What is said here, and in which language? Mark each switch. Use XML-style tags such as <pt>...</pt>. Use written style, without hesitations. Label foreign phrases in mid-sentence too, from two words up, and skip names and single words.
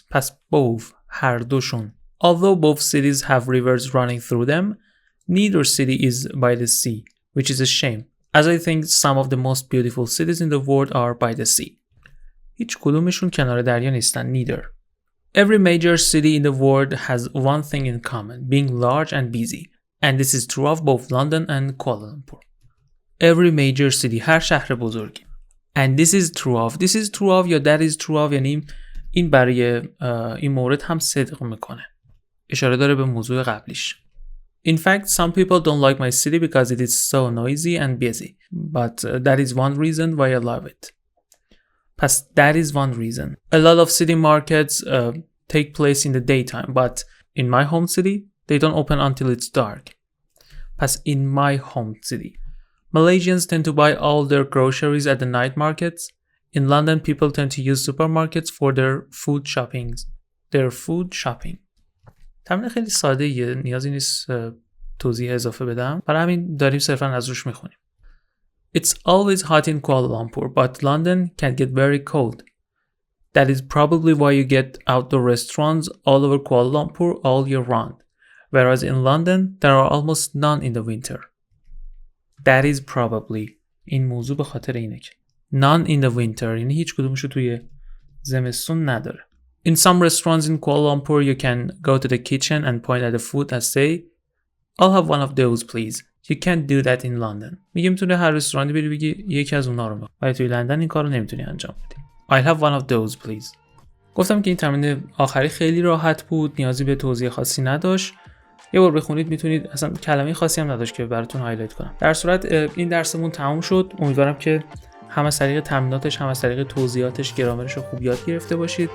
<fa>پس both هر دوشون.</fa> <en>Although both cities have rivers running through them, neither city is by the sea, which is a shame, as I think some of the most beautiful cities in the world are by the sea.</en> <fa>هیچ کدومشون کنار دریا نیستن.</fa> <en>Neither. Every major city in the world has one thing in common, being large and busy, and this is true of both London and Kuala Lumpur. Every major city</en> <fa>هر شهر بزرگی.</fa> <en>And this is true of. This is true of</en> <fa>یا</fa> <en>that is true of</en> <fa>یعنی این برای این مورد هم صدق میکنه. اشاره داره به موضوع قبلیش.</fa> <en>In fact, some people don't like my city because it is so noisy and busy. But that is one reason why I love it. Past that is one reason. A lot of city markets take place in the daytime, but in my home city, they don't open until it's dark. Past in my home city. Malaysians tend to buy all their groceries at the night markets. In London, people tend to use supermarkets for their food shopping.</en> <fa>تمرین خیلی ساده یه نیازی نیست توضیح اضافه بدم برای همین داریم صرفا از روش میخونیم.</fa> <en>It's always hot in Kuala Lumpur, but London can get very cold. That is probably why you get outdoor restaurants all over Kuala Lumpur all year round, whereas in London there are almost none in the winter. That is probably</en> <fa>این موضوع به خاطر اینه که</fa> <en>none in the winter</en> <fa>یعنی هیچ کدومشو توی زمستون نداره.</fa> <en>In some restaurants in Kuala Lumpur, you can go to the kitchen and point at the food and say, I'll have one of those, please. You can't do that in London.</en> <fa>میگیم توی هر رستورانی بری بگی یکی از اونها رو میخوام. ولی توی لندن این کارو نمیتونی انجام بدی.</fa> <en>I'll have one of those, please.</en> <fa>گفتم که این تمرین آخری خیلی راحت بود، نیازی به توضیح خاصی نداشت. یه بار بخونید میتونید، اصلا کلمه خاصی هم نداشت که براتون هایلایت کنم. در صورت این درسمون تموم شد. امیدوارم که هم از طریق تمریناتش هم از طریق توضیحاتش گرامرش رو خوب یاد گرفته باشید.</fa>